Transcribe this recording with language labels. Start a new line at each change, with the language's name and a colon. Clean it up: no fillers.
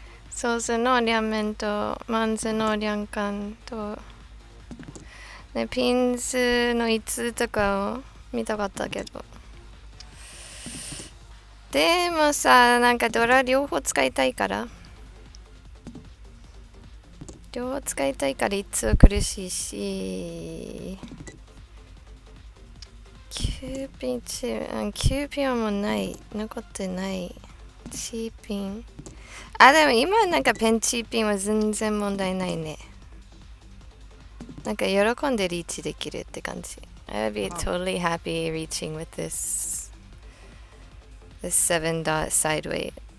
Japanese: Sozu no ryamen to Manzu no ryankan to ね、ピンズの5つとかを見たかったけど。でもさ、なんかドラ両方使いたいから。両方使いたいから1つは苦しいし。 9ピンチ9ピンはもうない。残ってない。チーピン。あ、でも今なんかペンチーピンは全然問題ないね。なんか喜んでリーチできるって感じ。
English: I would be totally happy reaching with this 7 dot side weight.